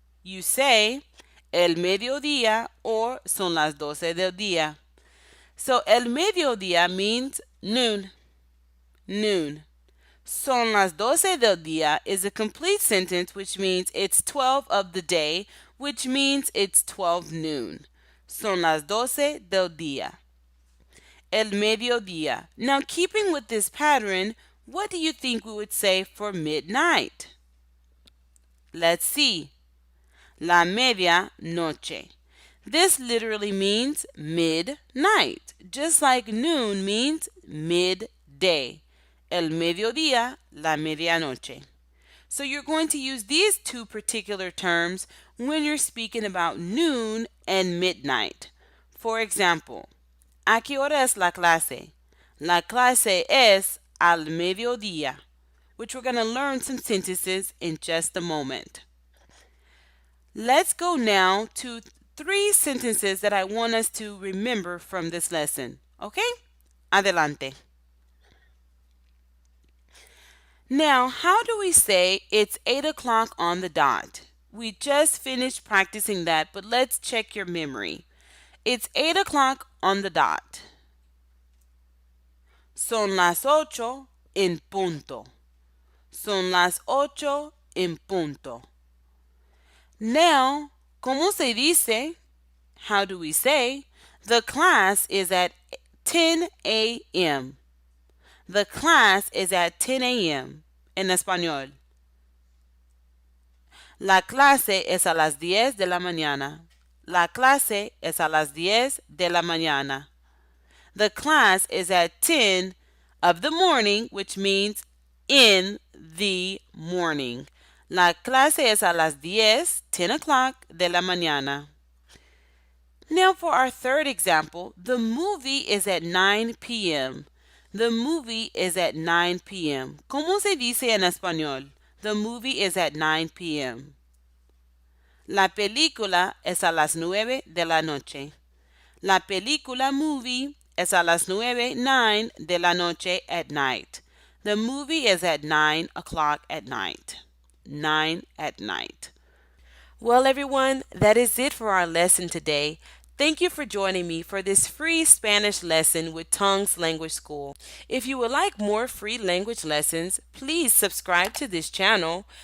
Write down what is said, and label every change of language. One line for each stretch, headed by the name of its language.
English: You say
Spanish: el mediodía or son las 12 del día.
English: So el mediodía means noon. Noon.
Spanish: Son las 12 del día
English: is a complete sentence which means it's 12 of the day, which means it's 12 noon.
Spanish: Son las 12 del día. El mediodía.
English: Now, keeping with this pattern, what do you think we would say for midnight? Let's see.
Spanish: La media noche.
English: This literally means midnight, just like noon means midday.
Spanish: El mediodía, la medianoche.
English: So you're going to use these two particular terms when you're speaking about noon and midnight. For example,
Spanish: ¿a qué hora es la clase? La clase es al mediodía,
English: which we're going to learn some sentences in just a moment. Let's go now to 3 sentences that I want us to remember from this lesson. Okay? Adelante. Now, how do we say it's 8 o'clock on the dot? We just finished practicing that, but let's check your memory. It's 8 o'clock on the dot.
Spanish: Son las 8 en punto. Son las 8 en punto.
English: Now,
Spanish: ¿cómo se dice?
English: How do we say? The class is at 10 a.m. The class is at 10 a.m. en español.
Spanish: La clase es a las 10 de la mañana. La clase es a las 10 de la mañana.
English: The class is at 10 of the morning, which means in the morning.
Spanish: La clase es a las 10 o'clock de la mañana.
English: Now for our third example, the movie is at 9 p.m. The movie is at 9 p.m.
Spanish: ¿Cómo se dice en español?
English: The movie is at 9 p.m.
Spanish: La película es a las 9 de la noche. La película movie es a las 9 de la noche
English: at night. The movie is at 9 o'clock at night. 9 at night. Well, everyone, that is it for our lesson today. Thank you for joining me for this free Spanish lesson with Tongues Language School. If you would like more free language lessons, please subscribe to this channel.